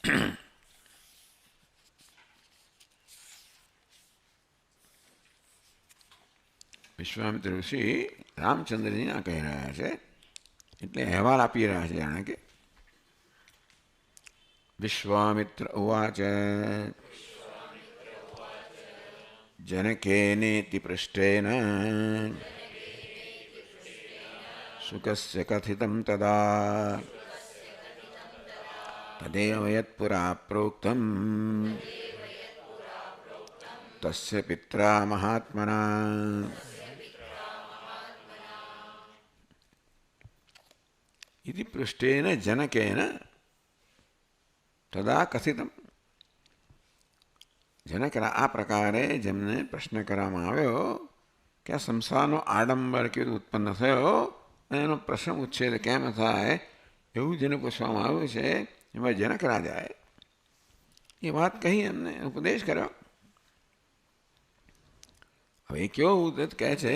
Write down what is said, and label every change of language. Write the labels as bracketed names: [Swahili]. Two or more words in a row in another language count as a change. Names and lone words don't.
[Gujarati] વિશ્વામિત્ર ઋષિ રામચંદ્રજીને આ કહી રહ્યા છે, એટલે અહેવાલ આપી રહ્યા છે જાણે કે [Sanskrit] विश्वामित्र उवाच जनकेनेति पृष्ठेन शुकस्य कथितं तदा तदेव यत्पुरा प्रोक्तम् तस्य पित्रा महात्मना। इति पृष्ठेन जनकेन तदा कथितम्। [Gujarati] જનકરા આ પ્રકારે જેમને પ્રશ્ન કરવામાં આવ્યો કે આ સંસારનો આડંબર કેવી ઉત્પન્ન થયો અને એનો પ્રશ્ન ઉચ્છેદ કેમ થાય એવું જેને પૂછવામાં આવ્યું છે એમાં જનક રાજાએ એ વાત કહી એમને ઉપદેશ કર્યો. હવે કેવો ઉપદેશ કહે છે?